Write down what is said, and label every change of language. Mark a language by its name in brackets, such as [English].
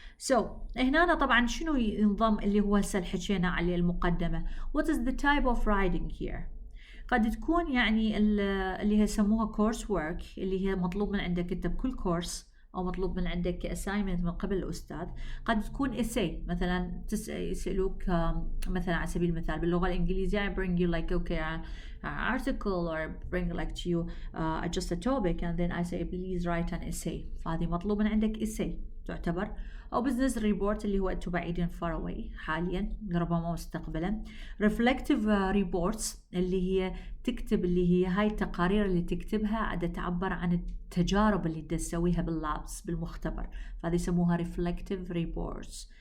[Arabic] So هنا طبعا شنو ينضم اللي هو هسه حكينا عليه المقدمة. [English] What is the type of writing here؟ [Arabic] قد تكون يعني اللي هي يسموها [English] course work، [Arabic] اللي هي مطلوب من عندك انت بكل كورس، او مطلوب من عندك assignment من قبل الاستاذ. قد تكون [English] essay، [Arabic] مثلا يسألوك مثلا على سبيل المثال باللغة الانجليزية [English] bring you like okay article or bring like to you just a topic and then I say please write an essay. [Arabic] فهذه مطلوب من عندك essay تعتبر، أو [English] business report [Arabic] اللي هو أنتم بعيدين [English] far away [Arabic] حاليا ربما مستقبلا. [English] reflective reports [Arabic] اللي هي تكتب، اللي هي هاي التقارير اللي تكتبها عادة تعبر عن التجارب اللي تسويها باللابس بالمختبر، فهذه يسموها reflective reports.